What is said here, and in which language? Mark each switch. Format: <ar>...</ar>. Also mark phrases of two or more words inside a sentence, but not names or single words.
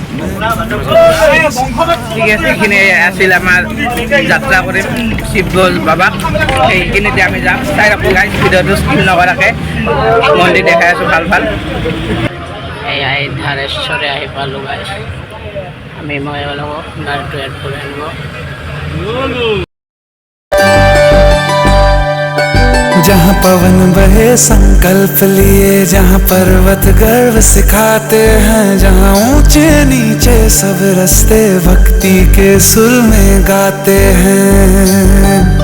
<as>ঠিক আছে, এইখিনি আছিল আমাৰ যাত্ৰা কৰিম শিৱগঞ্জ বাবাক, সেইখিনিতে আমি যাম। চাই ৰাখোঁ গাইছ ভিডিঅ'টো স্কিপ নকৰাকৈ, মন্দিৰ দেখাই আছোঁ ভাল ভাল। এয়া এই ধাৰেশ্বৰে আহি পালোঁ গাইছ। আমি মই অলপ গাড়ীটো এয়াৰপৰ্ট আনিব।</as> <hi>जहाँ पवन बहे संकल्प लिए, जहाँ पर्वत गर्व सिखाते हैं, जहाँ ऊंचे नीचे सब रास्ते भक्ति के सुर में गाते हैं,</hi>